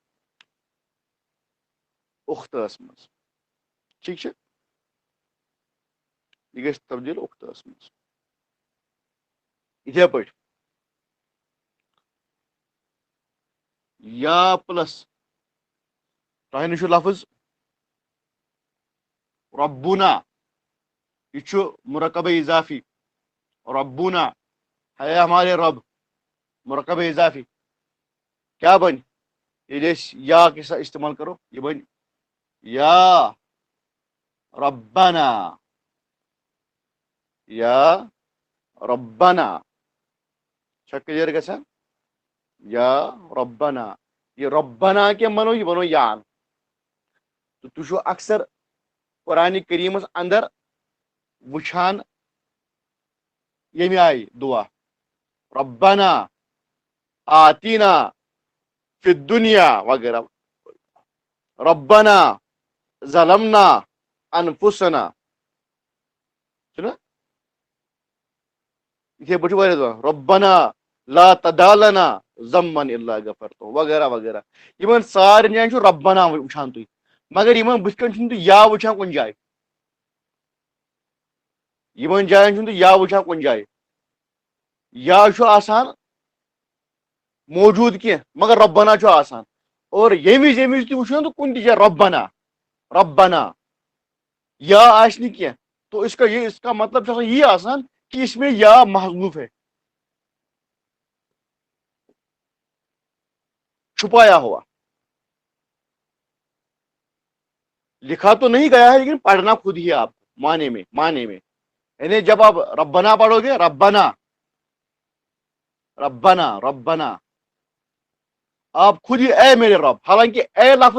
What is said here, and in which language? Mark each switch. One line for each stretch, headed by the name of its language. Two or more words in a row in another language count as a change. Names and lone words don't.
Kashmiri: اختس منٛز ٹھیٖک چھُ یہِ گژھِ تبدیٖل اختس منٛز یِتھے پٲٹھۍ یا پلس تۄہہِ نِش چھُ لفظ ربنا یہِ چھُ مُرکبے اضافی
Urdu: ربنا ہے ہمارے رب
Kashmiri: مُرکبے اضافی کیا بنہِ ییٚلہِ أسۍ
Urdu: یا کے ساتھ استعمال کرو
Kashmiri: یہِ بنہِ یا ربنا یا ربنا چھا کلیر گژھان یا ربنا یہِ ربنا کیٛاہ بنو یہِ بنو یا تہٕ تُہۍ چھُو اکثر قرآنِ کریٖمس اندر وٕچھان ییٚمہِ آیہِ دعا
Arabic: ربنا آتینا فی الدنیا
Kashmiri: وغیرہ
Arabic: ربنا ظلمنا انفسنا
Kashmiri: چھُنہ اتھے پٲٹھۍ چھُ واریاہ دعا
Arabic: رۄبنا لا تدالنا ذمن الا غفرتہ
Kashmiri: وغیرہ وغیرہ یِمن سارنٕے جاین چھُ رۄبنا وٕچھان تُہۍ مگر یِمن بٕتھِ کَنۍ چھُنہٕ تُہۍ یا وٕچھان کُنہِ جایہِ یِمن جاین چھُنہٕ تُہۍ یا وٕچھان کُنہِ جایہِ یا چھُ آسان موجوٗد کینٛہہ مگر رۄبنا چھُ آسان اور ییٚمہِ وِزِ تُہۍ وٕچھو نہ کُنہِ تہِ جایہِ رۄبنا رۄبنا یا آسہِ نہٕ کینٛہہ
Urdu: تو اس کا مطلب
Kashmiri: چھُ آسان یی آسان
Urdu: کہ اس میں یا محذوف ہے چھپایا ہوا لکھا تو نہیں گیا ہے لیکن پڑھنا خود ہی آپ معنی میں یعنی جب آپ ربنا پڑھو گے ربنا ربنا ربنا آپ خود ہی اے میرے رب حالانکہ اے لفظ